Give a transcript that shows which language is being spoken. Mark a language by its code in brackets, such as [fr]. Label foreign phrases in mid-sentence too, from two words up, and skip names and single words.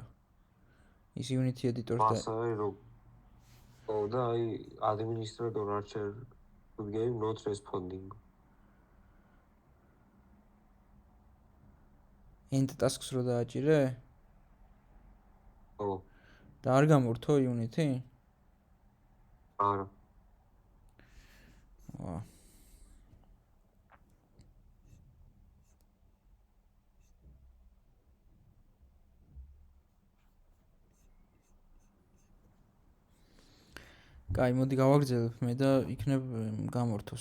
[ka] ის [en] Unity editor- [ka] ს და მასა რო და აი [en] administrator archer game not responding. end tasks [ka] რო დააჭირე ო, და არ გამორთო Unity? არა. ვა. კაი, მოდი გავაგრძელებ მე და იქნებ გამორთოს.